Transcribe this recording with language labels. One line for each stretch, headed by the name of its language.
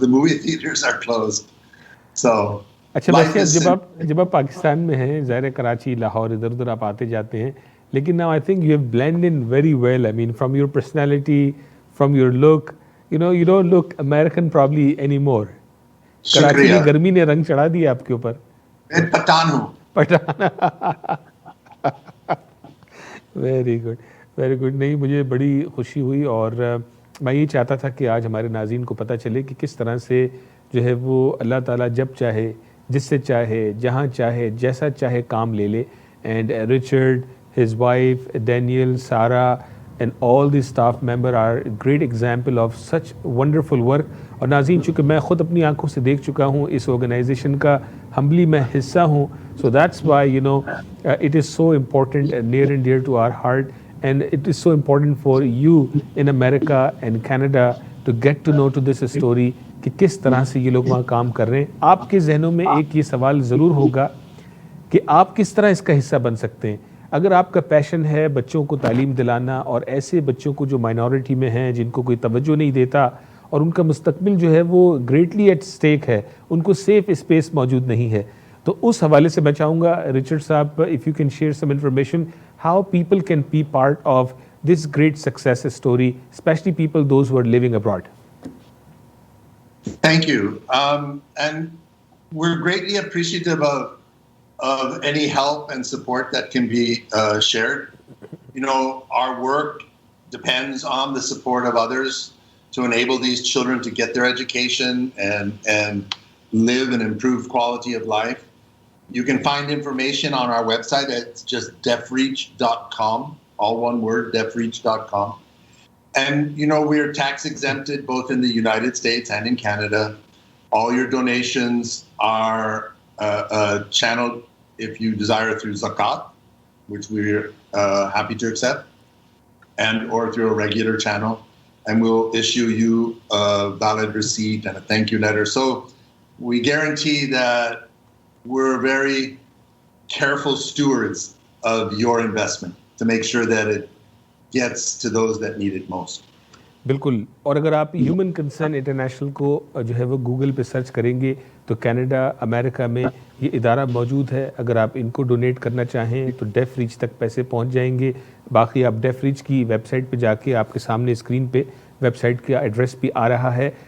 English: The movie theaters are closed. So.
Urdu: اچھا ویسے جب آپ پاکستان میں ہیں, ظاہر ہے کراچی, لاہور, ادھر ادھر آپ آتے جاتے ہیں, لیکن
English: now I think you have blended in very well. I mean, from your personality, from your look, you don't look American probably anymore.
Urdu: Karachi کی گرمی نے رنگ چڑھا دیا آپ کے اوپر. میں پٹھان ہوں.
English: Very good.
Urdu: نہیں, مجھے بڑی خوشی ہوئی, اور میں یہ چاہتا تھا کہ آج ہمارے ناظرین کو پتہ چلے کہ کس طرح سے جو ہے وہ اللہ تعالیٰ جب چاہے, جس سے چاہے, جہاں چاہے, جیسا چاہے کام لے لے.
English: And Richard, his wife, Daniel, Sarah, and all the staff member are a great example of such wonderful work.
Urdu: اور ناظرین, چونکہ میں خود اپنی آنکھوں سے دیکھ چکا ہوں, اس آرگنائزیشن کا ہمبلی میں حصہ ہوں,
English: so that's why it is so important and near and dear to our heart, and it is so important for you in America and Canada to get to know to this story
Urdu: کہ کس طرح سے یہ لوگ وہاں کام کر رہے ہیں. آپ کے ذہنوں میں ایک یہ سوال ضرور ہوگا کہ آپ کس طرح اس کا حصہ بن سکتے ہیں. اگر آپ کا پیشن ہے بچوں کو تعلیم دلانا, اور ایسے بچوں کو جو مائنورٹی میں ہیں, جن کو کوئی توجہ نہیں دیتا, اور ان کا مستقبل جو ہے وہ
English: greatly at stake
Urdu: ہے, ان کو سیف اسپیس موجود نہیں ہے, تو اس حوالے سے میں چاہوں گا رچرڈ صاحب,
English: If you can share some information how people can be part of this great success story, especially people those who are living abroad. Thank you. And we're greatly appreciative of any help and support that can be shared. Our work depends on the support of others to enable these children to get their education and live an improved quality of life. You can find information on our website. It's just DeafReach.com, all one word, DeafReach.com. And, we're tax exempted both in the United States and in Canada. All your donations are channel if you desire through zakat, which we're happy to accept, and or through a regular channel, and we'll issue you a valid receipt and a thank you letter. So we guarantee that we're very careful stewards of your investment to make sure that it gets to those that need it most.
Urdu: بالکل. اور اگر آپ human concern international کو جو ہے وہ Google پہ search کریں گے تو کینیڈا امریکہ میں یہ ادارہ موجود ہے. اگر آپ ان کو ڈونیٹ کرنا چاہیں تو ڈیف ریچ تک پیسے پہنچ جائیں گے. باقی آپ ڈیف ریچ کی ویب سائٹ پہ جا کے آپ کے سامنے اسکرین پہ ویب سائٹ کا ایڈریس بھی آ رہا ہے.